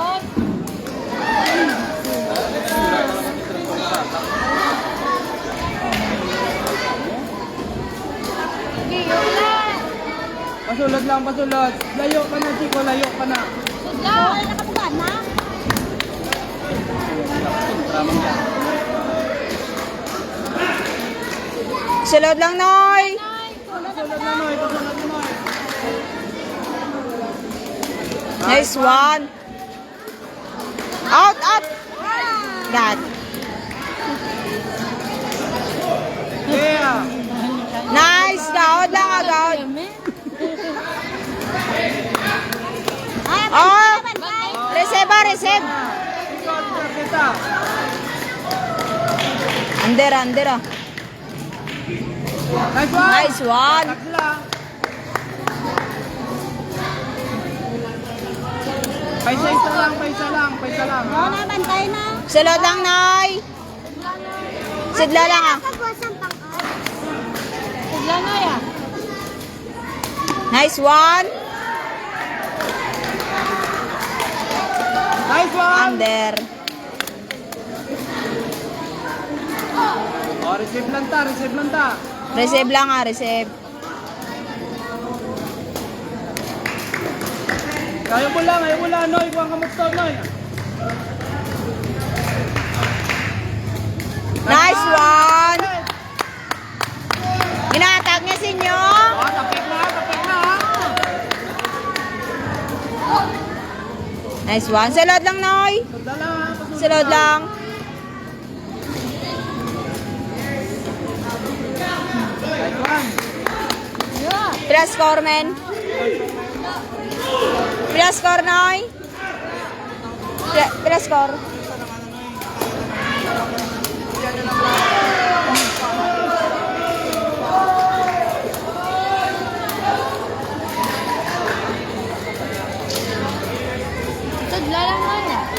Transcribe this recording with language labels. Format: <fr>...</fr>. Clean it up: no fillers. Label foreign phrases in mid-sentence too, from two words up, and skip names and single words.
<hil>Pasulod lang, pasulod. Layo ka na, Chico. Layo ka na. Nakapugan na. Sulod lang, Noy. Pasulod na, Noy. Pasulod na, Noy.</hil> <en>Nice one. Out, out. God. Yeah. Nice.</en> <hil>Gaod lang, gaod.</hil> <en>Oh, receive, receive.</en> <hil>Kita.</hil> <en>Under, under ah. Nice one. Nice one.</en> <hil>Tags lang. Paisa lang, paisa lang, paisa lang. Ha? Wala, bantay na. Sulod lang, Noy. Sidla lang ah. Pagwasang pang-out. Sigla na ya.</hil> <en>Nice one. Nice one. Under.</en> <hil>Oh, receive lang ta, receive lang ta. Receive lang ah, receive. Ayaw mo lang, Noy. Kuha ka mag-stop, Noy.</hil> <en>Nice one.</en> <hil>Ina-attack niya si inyo. Oh, tapik na, ha.</hil> <en>Nice one.</en> <hil>Sulod lang, Noy. Sunda lang, ha. Pasulod Sulod lang.</hil> <en>Nice one.</en> <hil>Pila score, men? Pila score, Noy? Pila score? Sigla lang na ya.</hil>